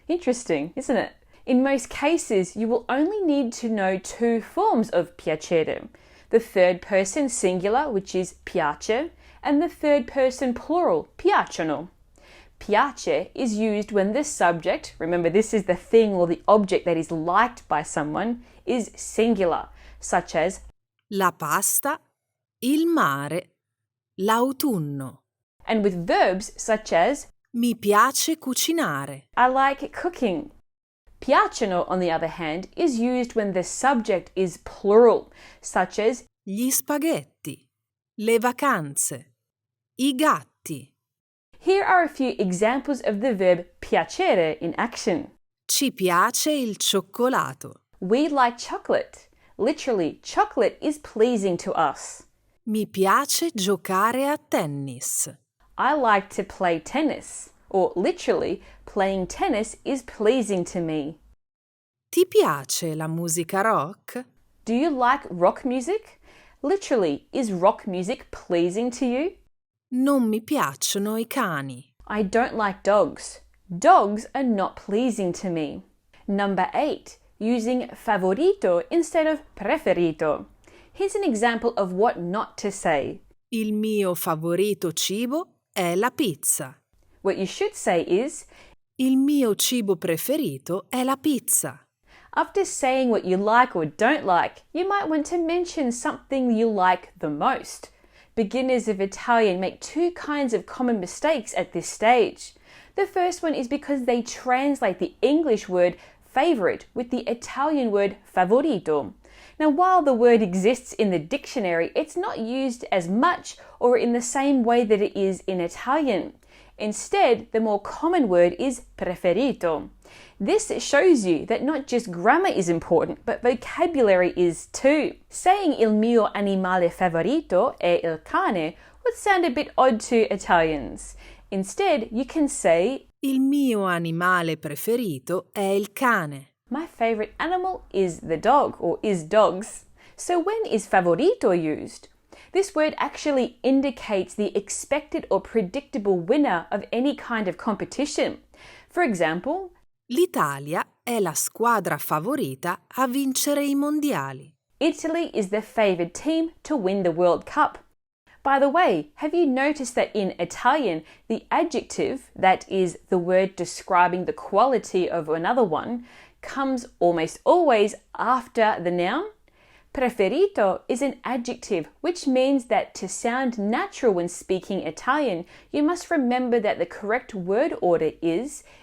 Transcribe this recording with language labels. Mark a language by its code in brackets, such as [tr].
[en] Interesting, isn't it? In most cases, you will only need to know two forms of piacere. The third person singular, which is piace, and the third person plural, piacciono. Piace is used when the subject, remember this is the thing or the object that is liked by someone, is singular, such as [it] La pasta, il mare, l'autunno. [en] and with verbs such as [it] Mi piace cucinare. [en] I like cooking. Piacciono, on the other hand, is used when the subject is plural, such as [it] Gli spaghetti, le vacanze, i gatti. [en] Here are a few examples of the verb piacere in action. [it] Ci piace il cioccolato. [en] We like chocolate. Literally, chocolate is pleasing to us. [it] Mi piace giocare a tennis. [en] I like to play tennis. Or literally, playing tennis is pleasing to me. [it] Ti piace la musica rock? [en] Do you like rock music? Literally, is rock music pleasing to you? [it] Non mi piacciono i cani. [en] I don't like dogs. Dogs are not pleasing to me. Number 8, using favorito instead of preferito. Here's an example of what not to say. [it] Il mio favorito cibo è la pizza. [en] What you should say is, [it] Il mio cibo preferito è la pizza. [en] after saying what you like or don't like, you might want to mention something you like the most. Beginners of Italian make two kinds of common mistakes at this stage. The first one is because they translate the English word favorite with the Italian word favorito. Now, while the word exists in the dictionary, it's not used as much or in the same way that it is in Italian. Instead, the more common word is preferito. This shows you that not just grammar is important, but vocabulary is too. Saying [it] il mio animale favorito è il cane [en] would sound a bit odd to Italians. Instead, you can say [it] Il mio animale preferito è il cane. [en] my favorite animal is the dog or is dogs. So when is favorito used? This word actually indicates the expected or predictable winner of any kind of competition. For example, [it] L'Italia è la squadra favorita a vincere i mondiali. [en] Italy is the favored team to win the World Cup. By the way, have you noticed that in Italian, the adjective, that is the word describing the quality of another one, comes almost always after the noun? Preferito is an adjective, which means that to sound natural when speaking Italian, you must remember that the correct word order is